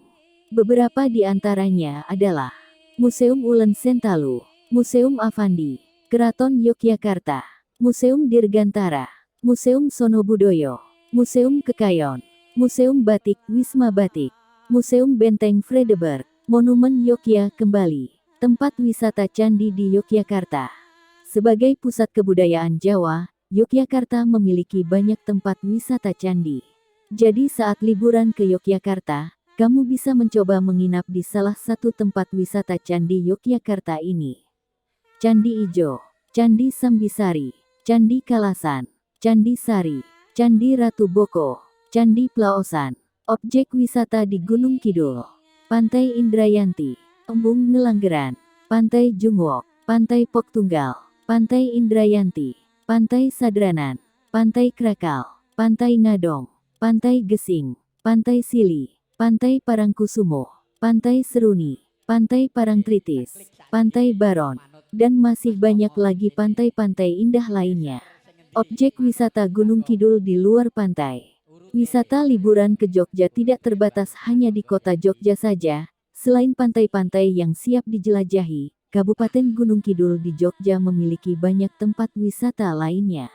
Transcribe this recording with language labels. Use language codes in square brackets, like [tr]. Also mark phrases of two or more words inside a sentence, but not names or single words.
[id] Beberapa di antaranya adalah Museum Ulen Sentalu, Museum Avandi, Keraton Yogyakarta, Museum Dirgantara, Museum Sonobudoyo, Museum Kekayon, Museum Batik Wisma Batik, Museum Benteng Vredeburg, Monumen Yogya Kembali, tempat wisata candi di Yogyakarta. Sebagai pusat kebudayaan Jawa, Yogyakarta memiliki banyak tempat wisata candi. Jadi saat liburan ke Yogyakarta, kamu bisa mencoba menginap di salah satu tempat wisata candi Yogyakarta ini. Candi Ijo, Candi Sambisari, Candi Kalasan, Candi Sari, Candi Ratu Boko, Candi Plaosan. Objek wisata di Gunung Kidul, Pantai Indrayanti, Embung Ngelanggeran, Pantai Jungwok, Pantai Poktunggal, Pantai Indrayanti, Pantai Sadranan, Pantai Krakal, Pantai Ngadong, Pantai Gesing, Pantai Sili, Pantai Parangkusumo, Pantai Seruni, Pantai Parangtritis, Pantai Baron, dan masih banyak lagi pantai-pantai indah lainnya. Objek wisata Gunung Kidul di luar pantai. Wisata liburan ke Jogja tidak terbatas hanya di kota Jogja saja. Selain pantai-pantai yang siap dijelajahi, Kabupaten Gunung Kidul di Jogja memiliki banyak tempat wisata lainnya.